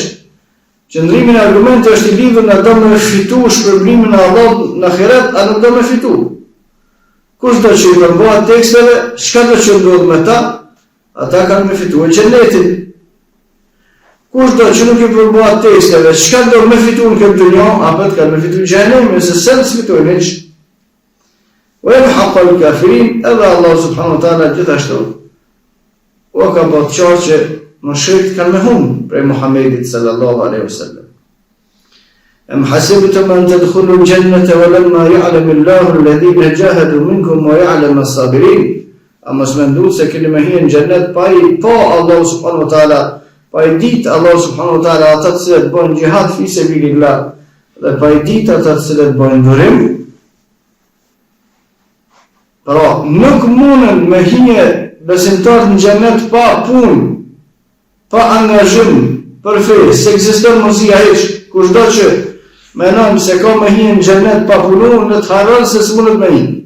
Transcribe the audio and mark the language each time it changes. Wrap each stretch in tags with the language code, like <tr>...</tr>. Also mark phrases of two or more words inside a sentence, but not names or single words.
<sq>Qëndrimi në argumente është i lidhur në do me fitu shpërblimin e Allahut në ahiret, a nuk do me fitu. Kush do që i përbohat teksteve, çka do që ndodh me ta, ata kanë me fitu e xhenetin. Kush do që nuk i përbohat teksteve, çka do me fitu në këtë dunjë, apo kanë me fitu xhenemin, se sen s'fitojnë hiç.</sq> <ar>ويمحق الكافرين,</ar> <sq>edhe Allah</sq> <ar>سبحانه وتعالى</ar> <sq>gjithashtu u ka bërë qartë që mushrikët kanë me humbë prej Muhammedit</sq> <ar>صلى الله عليه وسلم. أم حسبتم أن تدخلوا الجنة ولما يعلم الله الذين جاهدوا منكم ويعلم الصابرين.</ar> <sq>Ama s'mendu se keni me hyrë në xhennet pa Allah</sq> <ar>سبحانه وتعالى,</ar> <sq>pa i ditë Allah</sq> <ar>سبحانه وتعالى</ar> <sq>ata të cilët bën jihad</sq> <ar>في سبيل الله</ar> <sq>dhe pa i ditë ata të cilët bën durim. Pra, nuk mundën me hyrë besimtarët në xhennet pa punë, pa angazhim për fe, se ekziston mundësia hiç. Kushdo që menon se ka me hyrë në xhennet pa punu, në të harron se s'mundet me hyrë.</sq>